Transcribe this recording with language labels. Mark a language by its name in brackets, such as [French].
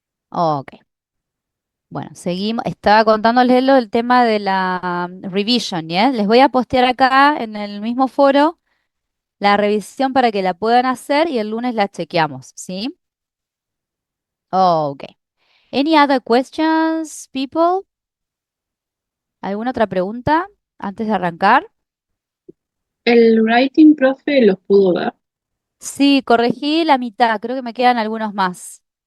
[Spanish] Ok. Bueno, seguimos. Estaba contándoles lo del tema de la revision, ¿ya? Les voy a postear acá en el mismo foro la revisión para que la puedan hacer y el lunes la chequeamos, ¿sí? Ok. [English] Any other questions, people? [Spanish] ¿Alguna otra pregunta antes de arrancar? El writing, profe, los pudo ver. Sí, corregí la mitad, creo que me quedan algunos más.